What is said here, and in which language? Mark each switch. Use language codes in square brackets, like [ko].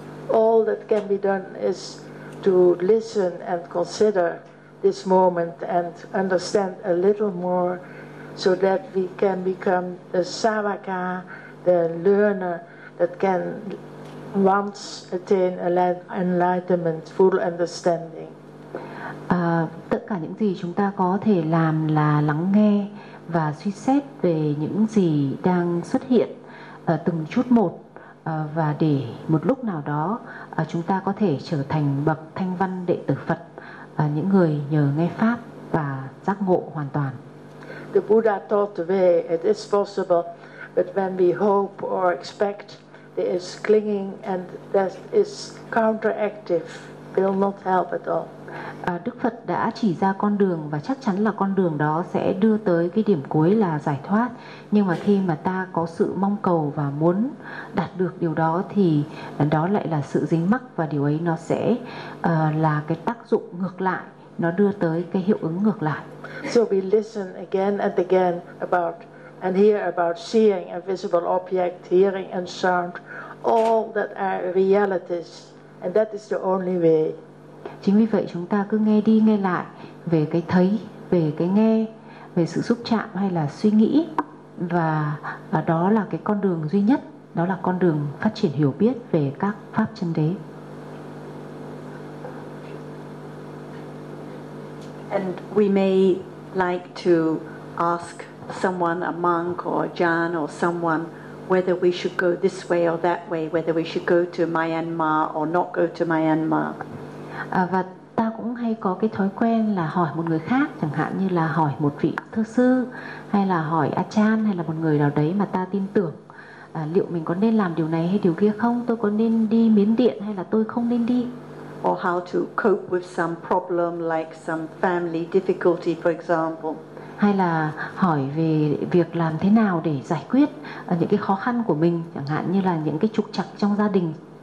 [en] All that can be done is to listen and consider this moment and understand a little more, so that we can become the savaka, the learner that can once attain enlightenment, full understanding. [vi] Tất cả những gì chúng ta có thể làm là lắng nghe và suy xét về những gì đang xuất hiện từng chút một, và để một lúc nào đó chúng ta có thể trở thành bậc thanh văn đệ tử Phật, những người nhờ nghe pháp và giác ngộ hoàn toàn. [en] The Buddha taught the way, it is possible, but when we hope or expect, there is clinging and that is counteractive, will not help at all. [vi] Đức Phật đã chỉ ra con đường, và chắc chắn là con đường đó sẽ đưa tới cái điểm cuối là giải thoát. Nhưng mà khi mà ta có sự mong cầu và muốn đạt được điều đó, thì đó lại là sự dính mắc, và điều ấy nó sẽ là cái tác dụng ngược lại, nó đưa tới cái hiệu ứng ngược lại. [en] So we listen again and again about and hear about seeing a visible object, hearing and sound, all that are realities, and that is the only way. [vi] Chính vì vậy chúng ta cứ nghe đi nghe lại về cái thấy, về cái nghe, về sự xúc chạm hay là suy nghĩ, và đó là cái con đường duy nhất, đó là con đường phát triển hiểu biết về các pháp chân đế. [en] And we may like to ask someone, a monk or a jhan or someone, whether we should go this way or that way, whether we should go to Myanmar or not go to Myanmar. [vi] Và ta cũng hay có cái thói quen là hỏi một người khác, chẳng hạn như là hỏi một vị thư sư, hay là hỏi Achan, hay là một người nào đấy mà ta tin tưởng, liệu mình có nên làm điều này hay điều kia không, tôi có nên đi Miến Điện hay là tôi không nên đi. [en] Or how to cope with some problem like some family difficulty, for example. [vi] Hay là hỏi về việc làm thế nào để giải quyết những cái khó khăn của mình, chẳng hạn như là những cái trục trặc trong gia đình.